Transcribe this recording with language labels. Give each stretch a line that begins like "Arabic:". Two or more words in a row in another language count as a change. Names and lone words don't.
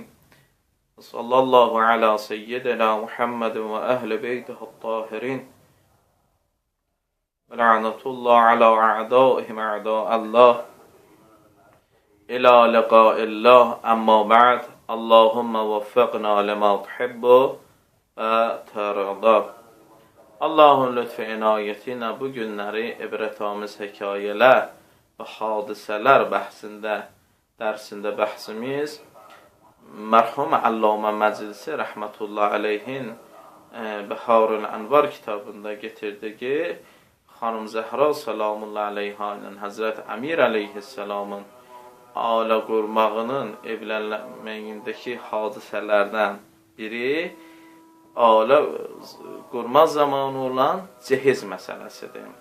Arabic: صلى الله على سيدنا محمد وأهل بيته الطاهرين. ولعنة الله على أعدائهم أعداء الله. إلى لقاء الله أما بعد. اللهم وفقنا لما تحب وترضى.
Azerbaijani: Allahın lütfü inayəti ilə bu günləri ibrətamiz hekayələr və hadisələr dərsində bəhsimiz mərhum Allamə Məclisi
Arabic: رحمة الله عليه
Azerbaijani: Bəharul Ənvar kitabında getirdiyi xanım Zəhra
Arabic: سلام الله عليها
Azerbaijani: ilə Həzrət Əmir aleyhisselamın ailə qurmağının evlənməyindəki hadisələrdən biri ailə qurma zamanı olan cehiz məsələsidir.